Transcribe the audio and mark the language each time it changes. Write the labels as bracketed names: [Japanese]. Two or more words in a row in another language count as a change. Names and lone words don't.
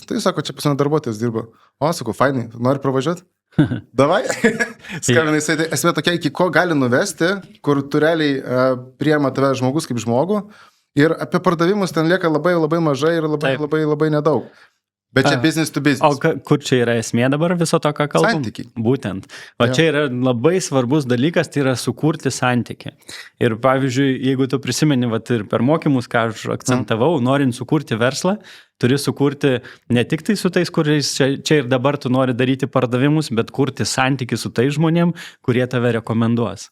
[Lithuanian] Tai sako, čia pas mane darbuotojas dirba. O, sakau, fainai, nori pravažiuoti? Davai. Skambina jisai, tai esmė tokia, iki ko gali nuvesti, kur tu realiai priema tave žmogus kaip žmogų ir apie pardavimus ten lieka labai mažai ir labai nedaug. Bet čia [English] business to business. [Lithuanian] O kur čia yra esmė dabar viso to, ką kalbam? Santykiai. Būtent. O čia yra labai svarbus dalykas, tai yra sukurti santykį. Ir pavyzdžiui, jeigu tu prisimeni, ir per mokymus, ką aš akcentavau, norint sukurti verslą, turi sukurti ne tik tai su tais, kuriais čia ir dabar tu nori daryti pardavimus, bet kurti santykį su tais žmonėm, kurie tave rekomenduos.